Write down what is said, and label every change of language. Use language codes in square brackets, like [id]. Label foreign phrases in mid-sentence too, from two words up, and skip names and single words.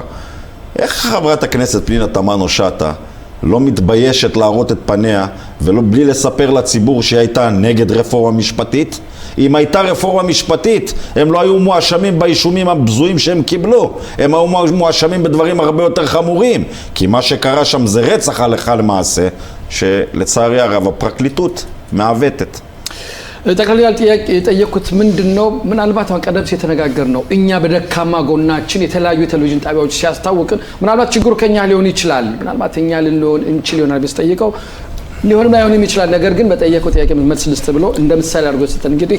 [he] איך חברת הכנסת פנינה תמנו שטה לא מתביישת להראות את פניה ובלי לספר לציבור שהיא הייתה נגד רפורמה משפטית? אם הייתה רפורמה משפטית, הם לא היו מואשמים באישומים הבזויים שהם קיבלו. הם היו מואשמים בדברים הרבה יותר חמורים. כי מה שקרה שם זה רצח הלכה למעשה, שלצערי הרב הפרקליטות מעוותת. [am] ጠቅላላ ጥያቄ የጠየቁት ምንድነው? ምናልባት ቀደም ሲል ተነጋገርነው እኛ በደካማ ጎናችን የተለያዩ ቴሌቪዥን ጣቢያዎች ሲያስታውቁን ምናልባት ችግሩ ከኛ ሊሆን ይችላል፣ ምናልባት እኛ ልንሆን እንችል ይሆናል ቢስጠይቀው ሊሆንም ላይሆንም ይችላል። ነገር ግን በጠየቁት ጥያቄ መልስ ልስጥ ብሎ እንደ ምሳሌ አድርጎ ሲሰጥ እንግዲህ